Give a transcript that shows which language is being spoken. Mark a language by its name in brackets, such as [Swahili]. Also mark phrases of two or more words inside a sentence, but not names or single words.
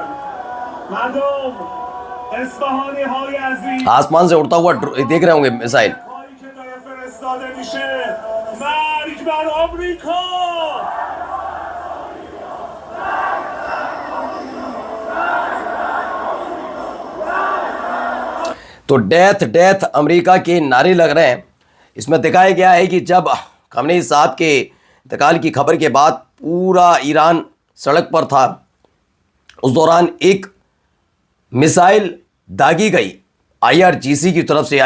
[Persian] مردم اصفهانی های عزیز، [Hindi] आसमान से उड़ता हुआ देख रहे होंगे मिसाइल। [Persian] هایی که داره فرستاده میشه، مرگ بر آمریکا. [Hindi] तो [English] death death [Hindi] अमेरिका के नारे लग रहे हैं। इसमें दिखाया गया है कि जब खामनेई साहब के इंतकाल की खबर के बाद पूरा ईरान सड़क पर था, उस दौरान एक मिसाइल दागी गई IRGC की तरफ से।